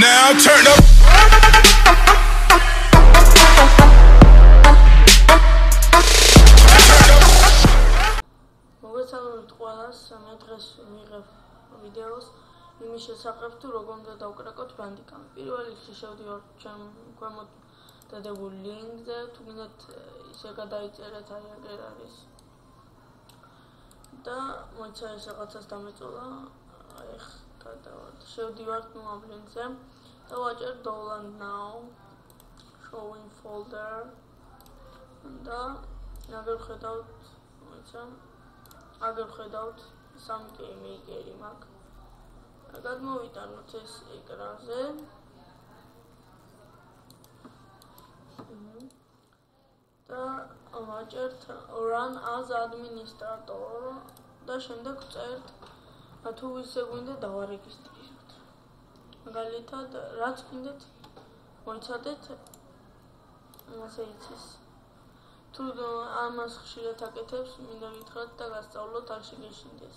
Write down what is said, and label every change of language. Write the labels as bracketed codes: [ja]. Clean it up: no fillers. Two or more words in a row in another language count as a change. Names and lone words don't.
[en] Now turn up. [ka] მოგესალმებით ყველას, მე დღეს მივიღებ ვიდეოს იმის შესახებ, თუ როგორ უნდა დავკრაკოთ ბანდიკამი. პირველ რიგში შევდივართ ჩემ ქვემოთ დადებულ ლინკზე, თუ გინდათ ისე გადაიწერეთ, აგერ არის. და მოიცა ეს რაღაცას დამეწოლა, შევდივართ ამ ლინკზე და ვაჭერ [en] download now, showing folder [ka] და აგერ ხედავთ, მოიცა აგერ ხედავთ სამი კეიმეიკერი მაქვს. გადმოვიტანოთ ეს ეკრანზე. და ვაჭერთ [en] run as administrator [ka] და შემდეგ ვწერთ თუ ისე გვინდა დავარეგისტრიროთ. მაგალითად, რაც გინდათ მოიცადეთ, ასე იცის. თუ ამას ხშირად აკეთებს, მინდა გითხრათ და გასწავლოთ არ შეგეშინდეს.